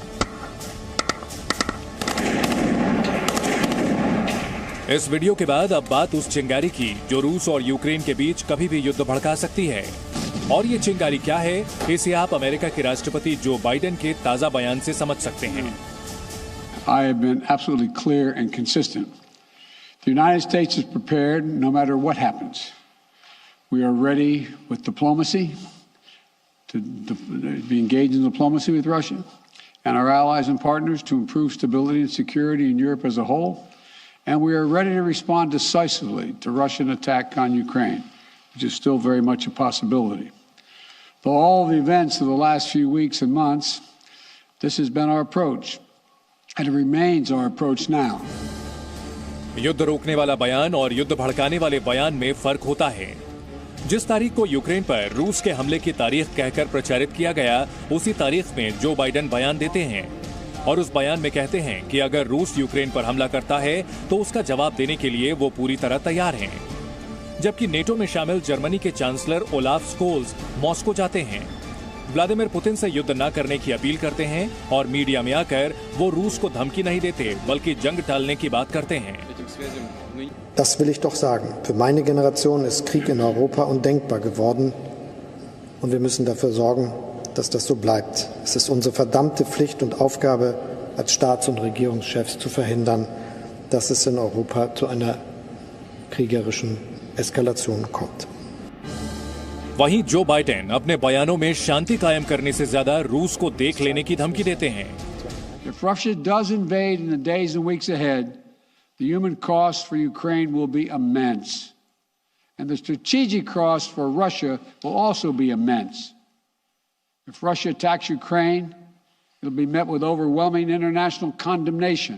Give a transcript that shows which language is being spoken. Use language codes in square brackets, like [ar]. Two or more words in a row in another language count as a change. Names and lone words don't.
[hi] इस वीडियो के बाद अब बात उस चिंगारी की जो रूस और यूक्रेन के बीच कभी भी युद्ध भड़का सकती है। और ये चिंगारी क्या है, इसे आप अमेरिका के राष्ट्रपति जो बाइडेन के ताजा बयान से समझ सकते हैं। [en] I have been absolutely clear and consistent. The United States is prepared no matter what happens. We are ready with diplomacy to be engaged in diplomacy with Russia and our allies and partners to improve stability and security in Europe as a whole. And we are ready to respond decisively to Russian attack on Ukraine, which is still very much a possibility. Though all the events of the last few weeks and months, this has been our approach, and it remains our approach now. [hi] युद्ध रोकने वाला बयान और युद्ध भड़काने वाले बयान में फर्क होता है। जिस तारीख को यूक्रेन पर रूस के हमले की तारीख कहकर प्रचारित किया गया, उसी तारीख में जो बाइडेन बयान देते हैं और उस बयान में कहते हैं कि अगर रूस यूक्रेन पर हमला करता है तो उसका जवाब देने के लिए वो पूरी तरह तैयार हैं। जबकि नेटो में शामिल जर्मनी के चांसलर ओलाफ स्कोल्स मॉस्को जाते हैं, व्लादिमीर पुतिन से युद्ध न करने की अपील करते हैं और मीडिया में आकर वो रूस को धमकी नहीं देते बल्कि जंग टालने की बात करते हैं। [de] Das will ich doch sagen. Für meine Generation ist Krieg in Europa undenkbar geworden. und wir müssen dafür sorgen, dass das so bleibt. Es ist unsere verdammte Pflicht und Aufgabe als Staats- und Regierungschefs zu verhindern, dass es in Europa zu einer kriegerischen Eskalation kommt. [hi] वहीं जो बाइडेन अपने बयानों में शांति कायम करने से ज्यादा रूस को देख लेने की धमकी देते हैं। [en] If Russia does invade in the days and weeks ahead, the human cost for Ukraine will be immense. And the strategic cost for Russia will also be immense. If Russia attacks Ukraine, it'll be met with overwhelming international condemnation.